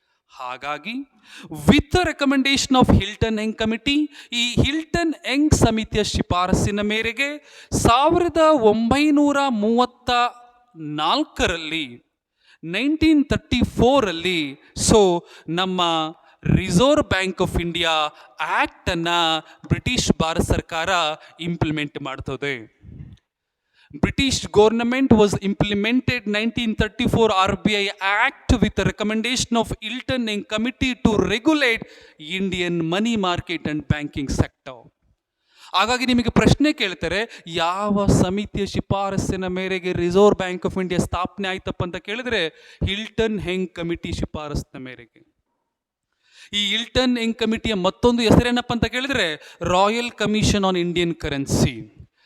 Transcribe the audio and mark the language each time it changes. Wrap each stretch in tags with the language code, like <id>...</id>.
<kn>ಹಾಗಾಗಿ</kn> <en>with recommendation of Hilton Young committee,</en> <kn>ಈ Hilton Young ಸಮಿತಿಯ ಶಿಫಾರಸಿನ ಮೇರೆಗೆ 1934ರಲ್ಲಿ 1934 ಸೊ ನಮ್ಮ reserve bank of India ಆ್ಯಕ್ಟನ್ನು British Bharat ಸರ್ಕಾರ ಇಂಪ್ಲಿಮೆಂಟ್ ಮಾಡ್ತದೆ.</kn> <en>British government was implemented 1934 RBI Act with a recommendation of Hilton and Committee to regulate Indian money market and banking sector.</en> <kn>ಹಾಗಾಗಿ ನಿಮಗೆ ಪ್ರಶ್ನೆ ಕೇಳ್ತಾರೆ, ಯಾವ ಸಮಿತಿಯ ಶಿಫಾರಸ್ಸಿನ ಮೇರೆಗೆ ರಿಸರ್ವ್ ಬ್ಯಾಂಕ್ ಆಫ್ ಇಂಡಿಯಾ ಸ್ಥಾಪನೆ ಆಯ್ತಪ್ಪ ಅಂತ ಕೇಳಿದ್ರೆ, ಹಿಲ್ಟನ್ ಹೆಂಗ್ ಕಮಿಟಿ ಶಿಫಾರಸ್ಸಿನ ಮೇರೆಗೆ. ಈ ಹಿಲ್ಟನ್ ಹೆಂಗ್ ಕಮಿಟಿಯ ಮತ್ತೊಂದು ಹೆಸರೇನಪ್ಪ ಅಂತ ಕೇಳಿದ್ರೆ, royal commission on Indian currency.</kn>